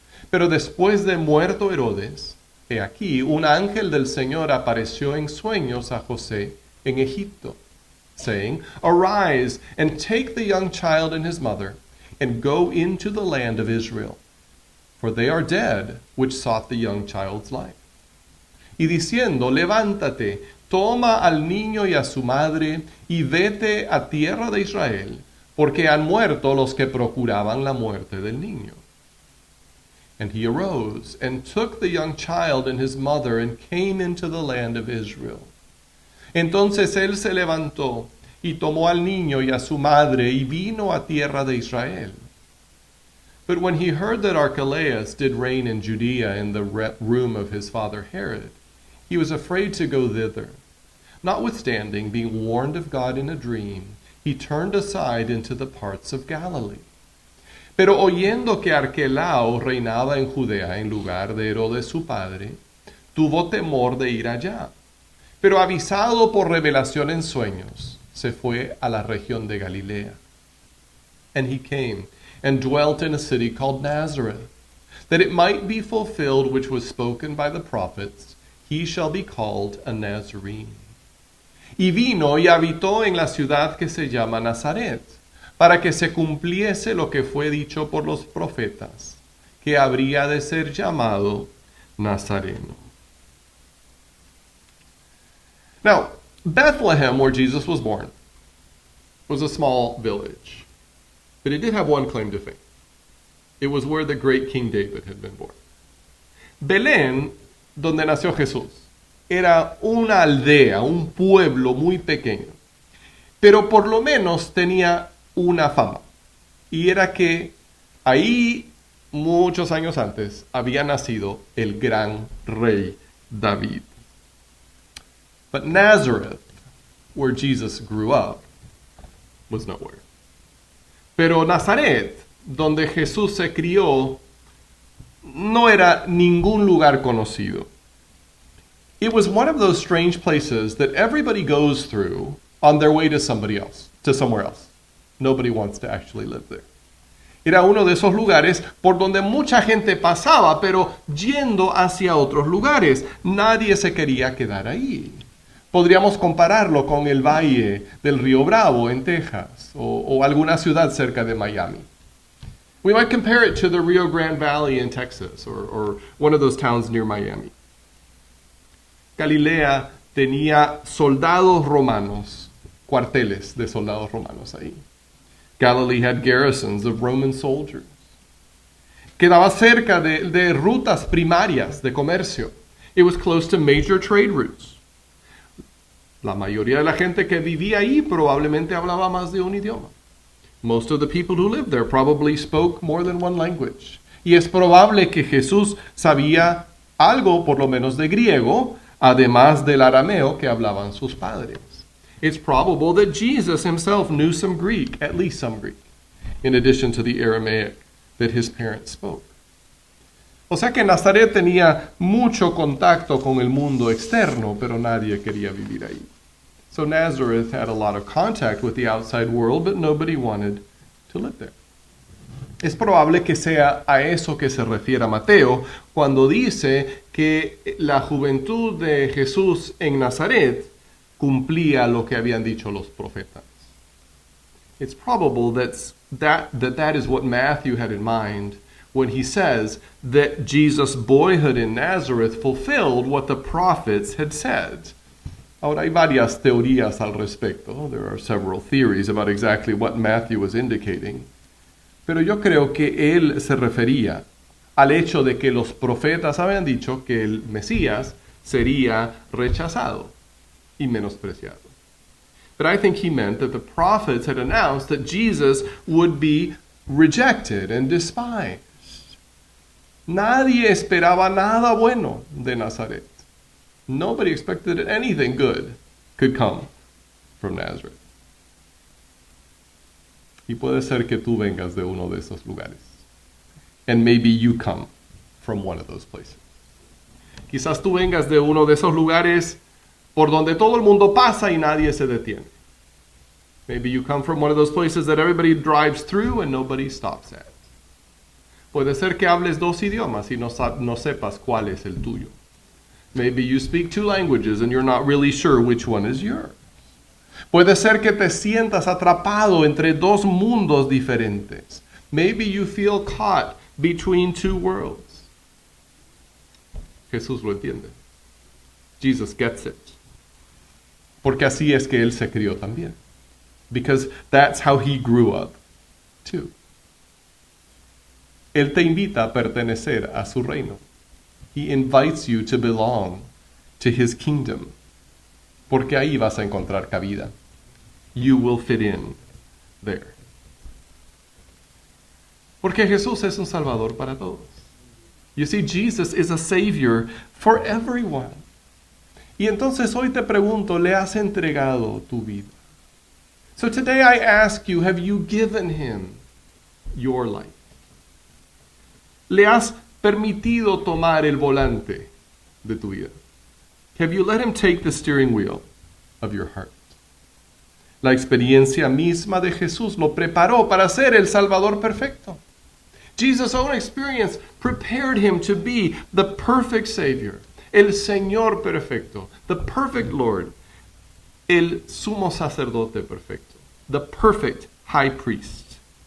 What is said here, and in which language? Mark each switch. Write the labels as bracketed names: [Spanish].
[Spanish] Pero después de muerto Herodes, he aquí, un ángel del Señor apareció en sueños a José en Egipto, [English] saying, Arise, and take the young child and his mother, and go into the land of Israel. For they are dead, which sought the young child's life. [Spanish] Y diciendo, Levántate, toma al niño y a su madre, y vete a tierra de Israel, porque han muerto los que procuraban la muerte del niño. [English] And he arose, and took the young child and his mother, and came into the land of Israel. [Spanish] Entonces él se levantó y tomó al niño y a su madre y vino a tierra de Israel. [English] But when he heard that Archelaus did reign in Judea in the room of his father Herod, he was afraid to go thither. Notwithstanding, being warned of God in a dream, he turned aside into the parts of Galilee. [Spanish] Pero oyendo que Arquelao reinaba en Judea en lugar de Herodes su padre, tuvo temor de ir allá. Pero avisado por revelación en sueños, se fue a la región de Galilea. [English] And he came and dwelt in a city called Nazareth, that it might be fulfilled which was spoken by the prophets, he shall be called a Nazarene. [Spanish] Y vino y habitó en la ciudad que se llama Nazaret, para que se cumpliese lo que fue dicho por los profetas, que habría de ser llamado Nazareno. [English] Now, Bethlehem, where Jesus was born, was a small village, but it did have one claim to fame. It was where the great King David had been born. [Spanish] Belén, donde nació Jesús, era una aldea, un pueblo muy pequeño, pero por lo menos tenía una fama, y era que ahí, muchos años antes, había nacido el gran rey David. [English] But Nazareth, where Jesus grew up, was nowhere. [Spanish] Pero Nazaret, donde Jesús se crió, no era ningún lugar conocido. [English] It was one of those strange places that everybody goes through on their way to somebody else, to somewhere else. Nobody wants to actually live there. [Spanish] Era uno de esos lugares por donde mucha gente pasaba, pero yendo hacia otros lugares. Nadie se quería quedar ahí. Podríamos compararlo con el valle del Río Bravo en Texas o alguna ciudad cerca de Miami. [English] We might compare it to the Rio Grande Valley in Texas or one of those towns near Miami. [Spanish] Galilea tenía soldados romanos, cuarteles de soldados romanos ahí. [English] Galilee had garrisons of Roman soldiers. [Spanish] Quedaba cerca de rutas primarias de comercio. [English] It was close to major trade routes. [Spanish] La mayoría de la gente que vivía ahí probablemente hablaba más de un idioma. [English] Most of the people who lived there probably spoke more than one language. [Spanish] Y es probable que Jesús sabía algo, por lo menos, de griego, además del arameo que hablaban sus padres. [English] It's probable that Jesus himself knew some Greek, at least some Greek, in addition to the Aramaic that his parents spoke. [Spanish] O sea que Nazaret tenía mucho contacto con el mundo externo, pero nadie quería vivir ahí. [English] So Nazareth had a lot of contact with the outside world, but nobody wanted to live there. [Spanish] Es probable que sea a eso que se refiere Mateo cuando dice que la juventud de Jesús en Nazaret cumplía lo que habían dicho los profetas. [English] It's probable that is what Matthew had in mind when he says that Jesus' boyhood in Nazareth fulfilled what the prophets had said. [Spanish] Ahora hay varias teorías al respecto. [English] There are several theories about exactly what Matthew was indicating. [Spanish] Pero yo creo que él se refería al hecho de que los profetas habían dicho que el Mesías sería rechazado y menospreciado. [English] But I think he meant that the prophets had announced that Jesus would be rejected and despised. [Spanish] Nadie esperaba nada bueno de Nazaret. [English] Nobody expected that anything good could come from Nazareth. [Spanish] Y puede ser que tú vengas de uno de esos lugares. [English] And maybe you come from one of those places. [Spanish] Quizás tú vengas de uno de esos lugares por donde todo el mundo pasa y nadie se detiene. [English] Maybe you come from one of those places that everybody drives through and nobody stops at. [Spanish] Puede ser que hables dos idiomas y no sepas cuál es el tuyo. [English] Maybe you speak two languages and you're not really sure which one is yours. [Spanish] Puede ser que te sientas atrapado entre dos mundos diferentes. [English] Maybe you feel caught between two worlds. [Spanish] Jesús lo entiende. [English] Jesus gets it. [Spanish] Porque así es que él se crió también. [English] Because that's how he grew up too. [Spanish] Él te invita a pertenecer a su reino. [English] He invites you to belong to his kingdom. [Spanish] Porque ahí vas a encontrar cabida. [English] You will fit in there. [Spanish] Porque Jesús es un salvador para todos. [English] You see, Jesus is a savior for everyone. [Spanish] Y entonces hoy te pregunto, ¿le has entregado tu vida? [English] So today I ask you, have you given him your life? [Spanish] ¿Le has permitido tomar el volante de tu vida? [English] Have you let him take the steering wheel of your heart? [Spanish] La experiencia misma de Jesús lo preparó para ser el Salvador perfecto. [English] Jesus' own experience prepared him to be the perfect Savior, [Spanish] el Señor perfecto, [English] the perfect Lord, [Spanish] el sumo sacerdote perfecto, [English] the perfect high priest.